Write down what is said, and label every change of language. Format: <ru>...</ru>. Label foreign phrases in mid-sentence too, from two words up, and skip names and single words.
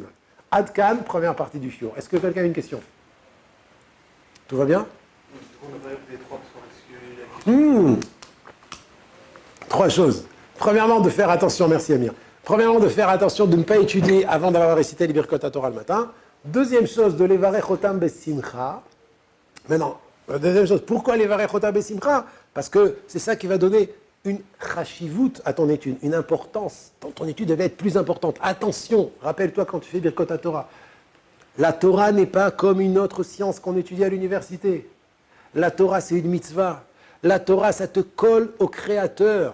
<fr>Adkan, première partie du shiur. Est-ce que quelqu'un a une question? Tout va bien? Trois choses. Premièrement, de faire attention, merci Amir. Premièrement, de faire attention de ne pas étudier avant d'avoir récité les</fr> <he>ברכות תורה</he> <fr>le matin. Deuxième chose, de les</fr> <he>לברך אותם בשמחה.</he> <fr>Maintenant, deuxième chose, pourquoi les</fr> <he>לברך אותם בשמחה?</he> <fr>Parce que c'est ça qui va donner une chashivut à ton étude, une importance. Ton étude devait être plus importante. Attention, rappelle-toi quand tu fais</fr> <he>ברכות תורה.</he> <fr>La Torah n'est pas comme une autre science qu'on étudie à l'université. La Torah, c'est une mitzvah. La Torah, ça te colle au Créateur.</fr>